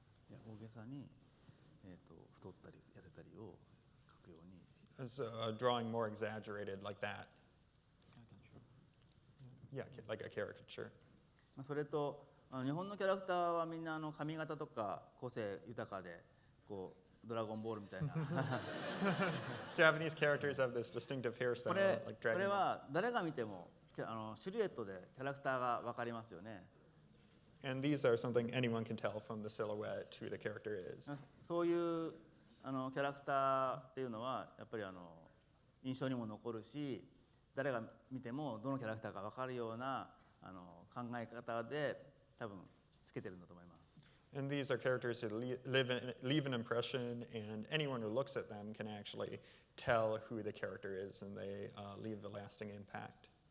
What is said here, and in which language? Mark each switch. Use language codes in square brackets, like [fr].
[ja] 大げさに、太ったり痩せたりを描くように。 [en] So, drawing more exaggerated like that. Yeah, like a caricature. [ja] それと日本のキャラクターはみんな髪型とか個性豊かでドラゴンボールみたいな。 [en] Japanese characters have this distinctive hairstyle, like Dragon Ball. [ja] これは誰が見てもシルエットでキャラクターが分かりますよね。 [en] And these are something anyone can tell from the silhouette who the character is. [ja] そういうキャラクターっていうのはやっぱり印象にも残るし、誰が見てもどのキャラクターか分かるような考え方で多分つけてるんだと思います。 [en] And these are characters who leave an impression, and anyone who looks at them can actually tell who the character is, and they leave a lasting impact.